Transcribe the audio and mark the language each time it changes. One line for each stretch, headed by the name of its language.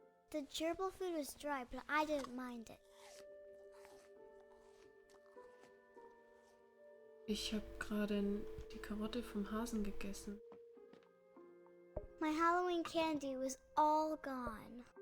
English: The gerbil food was dry, but I didn't mind it.
German: Ich habe gerade die Karotte vom Hasen gegessen.
English: My Halloween candy was all gone.